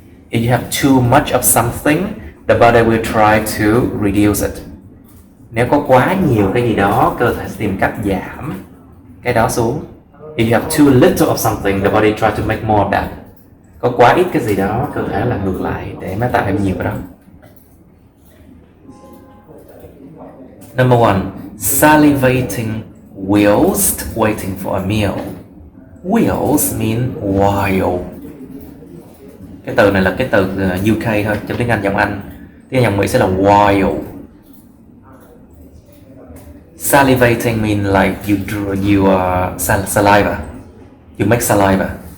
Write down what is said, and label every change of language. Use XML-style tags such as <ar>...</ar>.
<en>If you have too much of something, the body will try to reduce it.</en> <vi>Nếu có quá nhiều cái gì đó, cơ thể sẽ tìm cách giảm cái đó xuống.</vi> <en>If you have too little of something, the body try to make more of that.</en> <vi>Có quá ít cái gì đó, cơ thể là ngược lại để mới tạo thêm nhiều cái đó.</vi> <en>Number 1, salivating whilst waiting for a meal. Whilst mean while.</en> <vi>Cái từ này là cái từ UK thôi, trong tiếng Anh dòng Anh. Tiếng dòng Mỹ sẽ là while.</vi> <en>Salivating mean like you saliva. You make saliva.</en>